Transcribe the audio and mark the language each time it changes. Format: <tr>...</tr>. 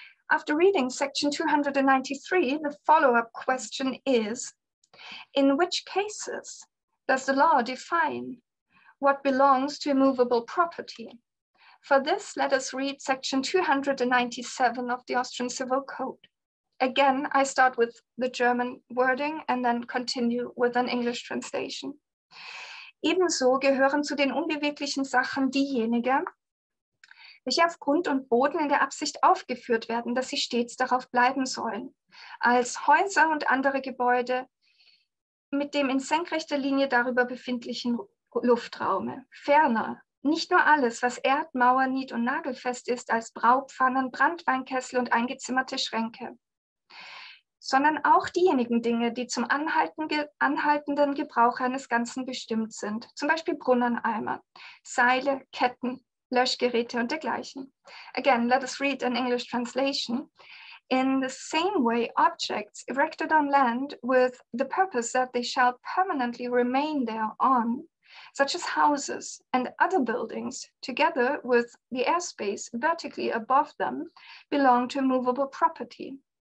<en>After reading section 293, the follow-up question is, in which cases does the law define what belongs to immovable property? For this, let us read section 297 of the Austrian Civil Code. Again, I start with the German wording and then continue with an English translation.</en> <de>Ebenso gehören zu den unbeweglichen Sachen diejenigen, welche auf Grund und Boden in der Absicht aufgeführt werden, dass sie stets darauf bleiben sollen, als Häuser und andere Gebäude mit dem in senkrechter Linie darüber befindlichen Luftraume. Ferner, nicht nur alles, was erd-, mauer-, niet- und nagelfest ist, als Braupfannen, Branntweinkessel und eingezimmerte Schränke, sondern auch diejenigen Dinge, die zum anhaltenden Gebrauch eines Ganzen bestimmt sind, zum Beispiel Brunneneimer, Seile, Ketten, Löschgeräte und dergleichen.</de> <en>Again, let us read an English translation. In the same way, objects erected on land with the purpose that they shall permanently remain thereon, such as houses and other buildings, together with the airspace vertically above them, belong to movable property.</en>